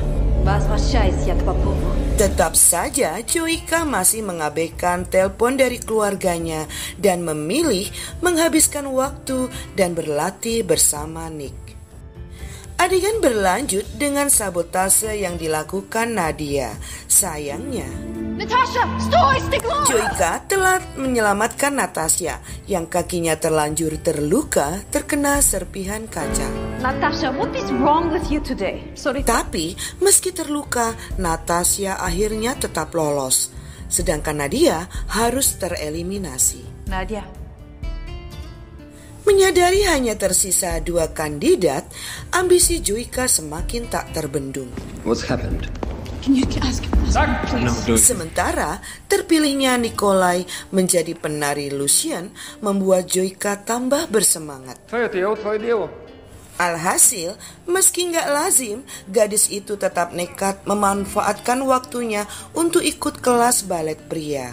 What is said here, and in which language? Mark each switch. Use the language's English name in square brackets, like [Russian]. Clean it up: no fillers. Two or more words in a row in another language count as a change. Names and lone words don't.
[Indonesian] Tetap saja Joyka masih mengabaikan telepon dari keluarganya dan memilih menghabiskan waktu dan berlatih bersama Nick. Adegan berlanjut dengan sabotase yang dilakukan Nadia. Sayangnya, [Russian] Natasha, sтой, стекло! [Indonesian] Joyka telah menyelamatkan Natasha yang kakinya terlanjur terluka terkena serpihan kaca. [English] Natasha, what is wrong with you today? Sorry. [Indonesian] Tapi meski terluka, Natasha akhirnya tetap lolos, sedangkan Nadia harus tereliminasi. Nadia. Menyadari hanya tersisa 2 kandidat, ambisi Joyka semakin tak terbendung. [English] What's happened? Can you ask him, please? No, do it. [Indonesian] Sementara terpilihnya Nikolai menjadi penari Lucian membuat Joyka tambah bersemangat. Alhasil, meski nggak lazim, gadis itu tetap nekat memanfaatkan waktunya untuk ikut kelas balet pria.